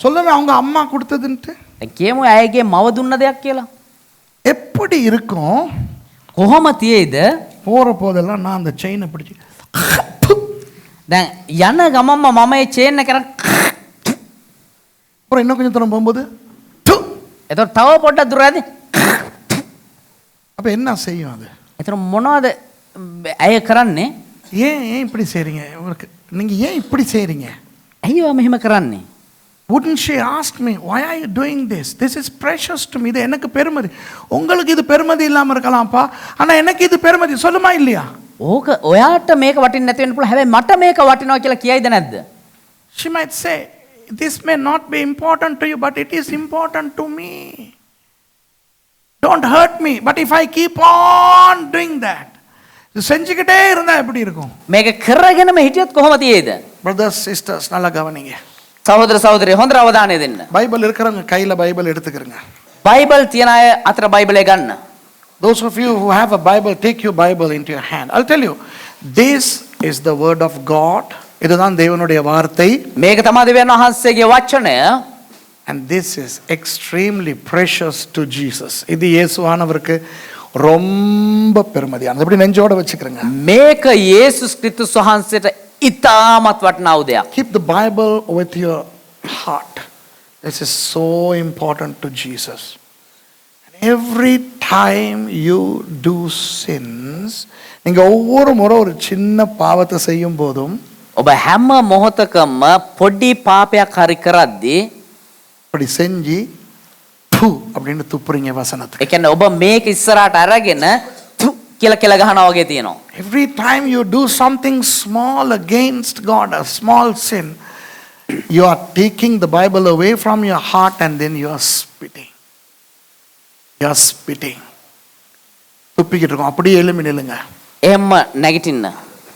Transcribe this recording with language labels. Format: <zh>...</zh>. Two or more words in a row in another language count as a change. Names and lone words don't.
<ta>சொல்லுங்க அவங்க அம்மா கொடுத்ததுன்ட்டு.</ta> <si>දැන් කියමු ඇයගේ මව දුන්න දෙයක් කියලා.</si> <ta>எப்படி இருக்கும்?</ta> <si>කොහොම තියෙයිද?</si> <ta>போற போதெல்லாம் நான் அந்த செயினை பிடிச்சி</ta> <si>දැන් යන ගමන්ම මම මේ චේන් එක</si> <ta>அப்புறம் இன்னும் கொஞ்சம் தூரம் போகும்போது து.</ta> <si>එතකොට තව පොඩ්ඩක් දුර යද්දි</si> <ta>அப்ப என்ன செய்யும் அது?</ta> <si>එතකොට මොනවද ඇය කරන්නේ?</si> <ta>ஏன் ஏன் இப்படி செய்றீங்க? உங்களுக்கு நீங்க ஏன் இப்படி செய்றீங்க?</ta> <si>ඇයි ඔයා මෙහෙම කරන්නේ?</si> <en>Wouldn't she ask me, why are you doing this? This is precious to me.</en> <ta>இது எனக்கு பெருமதி. உங்களுக்கு இது பெருமதி இல்லாம இருக்கலாம்ப்பா. ஆனா எனக்கு இது பெருமதி. சொல்லுமா இல்லையா?</ta> <si>ඕක ඔයාට මේක වටින්නේ නැති වෙන්න පුළුවන්. හැබැයි මට මේක වටිනවා කියලා කියයිද නැද්ද?</si> <en>She might say, this may not be important to you, but it is important to me. Don't hurt me. But if I keep on doing that,</en> <ta>இது செஞ்சுக்கிட்டே இருந்தா எப்படி இருக்கும்?</ta> <si>මේක කරගෙනම හිටියොත් කොහොම තියෙයිද?</si> <en>Brothers, sisters,</en> <ta>நல்லா கவனிங்க.</ta> <si>සහෝදර සහෝදරිය හොඳට අවධානය දෙන්න.</si> <ta>பைபிள் இருக்கிறவங்க கையில பைபிள் எடுத்துக்கிறங்க.</ta> <si>බයිබල් තියන අය අතර බයිබලය ගන්න.</si> <en>Those of you who have a Bible, take your Bible into your hand. I'll tell you, this is the word of God.</en> <ta>இதுதான் தேவனுடைய வார்த்தை.</ta> <si>මේක තමයි දෙවියන් වහන්සේගේ වචනය.</si> <en>And this is extremely precious to Jesus.</en> <ta>இது இயேசுவானவருக்கு ரொம்ப பெருமதியானது. அப்படி நெஞ்சோட வச்சுக்கிறங்க.</ta> <si>මේක යේසුස් ක්‍රිස්තුස් වහන්සේට ඉතාමත් වටිනා වූ දෙයක්.</si> <en>Keep the Bible with your heart. This is so important to Jesus. And every time you do sins,</en> <ta>நீங்க ஒவ்வொரு முறை ஒரு சின்ன பாவத்தை செய்யும் போதும்</ta> <si>ඔබ හැම මොහොතකම පොඩි පාපයක් හරි කරද්දී</si> <ta>அப்படி செஞ்சு து அப்படின்னு துப்புறீங்க வசனத்துக்கு.</ta> <si>ඒ කියන්නේ ඔබ මේක ඉස්සරහට අරගෙන තු කියලා කියලා ගහනවා වගේ තියෙනවා.</si> <en>Every time you do something small against God, a small sin, you are taking the Bible away from your heart and then you are spitting. You are spitting.</en> <ta>துப்பிக்கிட்டு இருக்கோம். அப்படியே எழும்பி நில்லுங்க.</ta> <si>එහෙම නැගිටින්න.</si>